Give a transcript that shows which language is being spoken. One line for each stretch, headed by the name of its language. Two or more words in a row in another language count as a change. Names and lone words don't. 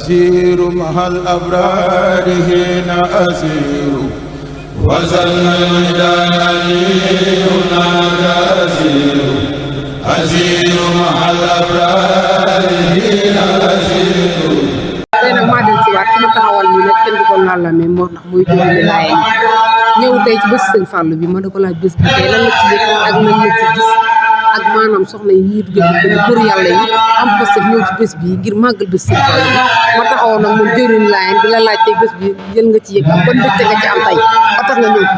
Arabic: أسير مع الأبرار هنا أسير وزن الميداني هناك أسير مع الأبرار هنا أسير.
Wolof: tey nag maa del si waat ki ma taxawal nii nag kenn du ko laal la mais moo tax muy dimbali laay ñëw tey ci bés sëñ Fallou bi ma da ko laaj bés bi tey lan la ci yëg ak lan la ci gis ak maanaam soxna yi ñuy dugg ko góor yàlla yi am parce que ñëw ci bés bi ngir màggal bés sëñ Fallou bi ma taxawoon nag moom jëriñ laay di la laaj tey bés bi jël nga ci yëg ak ban mbégte nga ci am tey ba tax nga ñëw fi.